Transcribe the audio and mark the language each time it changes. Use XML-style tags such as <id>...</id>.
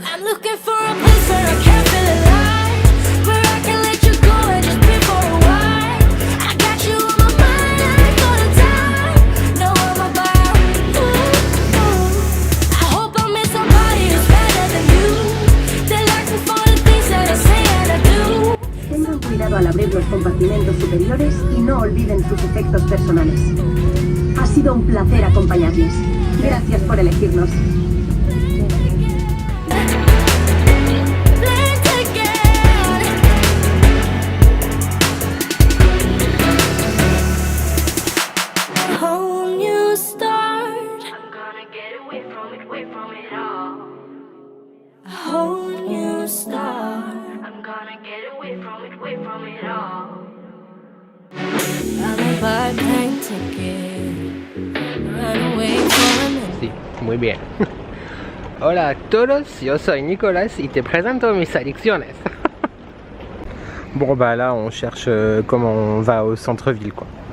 <en>I'm looking for a place where I can feel alive, where I can let you go and just be for a while. I got you on my mind, I ain't gonna die. No, I'ma buy. Ooh, ooh. I hope I meet somebody who's better than you, that likes me for the things that I say and I do.</en> <es>Tengan cuidado al abrir los compartimentos superiores y no olviden sus efectos personales. Ha sido un placer acompañarles. Gracias por elegirnos.</es> <en>Plane ticket, a whole new start. I'm gonna get away from it all. A whole new start. I'm gonna get away from it all. I'ma buy a plane ticket, run away for a minute.</en> <es>Sí, muy bien. Hola a todos, yo soy Nicolas y te presento mis adicciones.</es> <fr>Bon bah là on cherche comment on va au centre-ville quoi.</fr>